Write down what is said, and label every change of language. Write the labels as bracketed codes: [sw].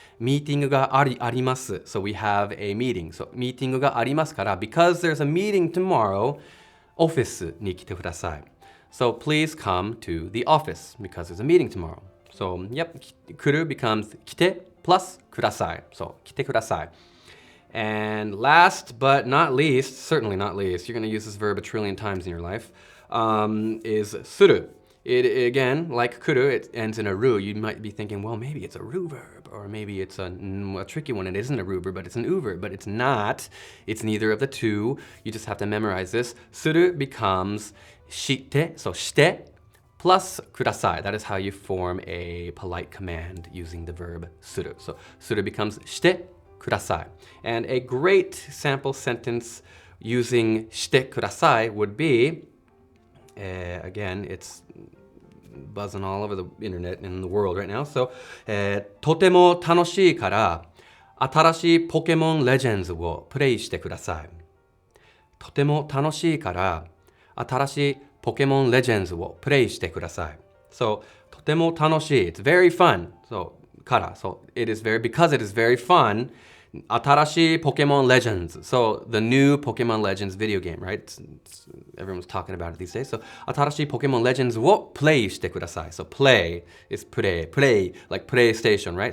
[ja] ミーティングがあります。 [en] So we have a meeting. So [ja] ミーティングがありますから [en] because there's a meeting tomorrow, [ja] オフィスに来てください。 [en] So please come to the office because there's a meeting tomorrow. So, yep, kuru becomes kite plus kudasai. So, kite kudasai. And last but not least, certainly not least, you're going to use this verb a trillion times in your life, is suru. It, again, like kuru, it ends in a ru. You might be thinking, well, maybe it's a ru verb, or maybe it's a tricky one. It isn't a ru verb, but it's an u verb. But it's not. It's neither of the two. You just have to memorize this. Suru becomes shite, so shite, plus kudasai. That is how you form a polite command using the verb suru. So suru becomes shite, kudasai. And a great sample sentence using shite kudasai would be, again, it's buzzing all over the internet and the world right now. So, [ja] とても楽しいから新しいポケモンレジェンズをプレイしてください。とても楽しいから、新しいポケモンレジェンズをプレイしてください。 [en] So, [ja] とても楽しい。 [en] It's very fun. So, [ja] から。 [en] So, because it is very fun, [ja] 新しいポケモンレジェンズ。 [en] So, the new Pokemon Legends video game, right? Everyone's talking about it these days. So, [ja] 新しいポケモンレジェンズをプレイしてください。 [en] So, play is play, like PlayStation, right?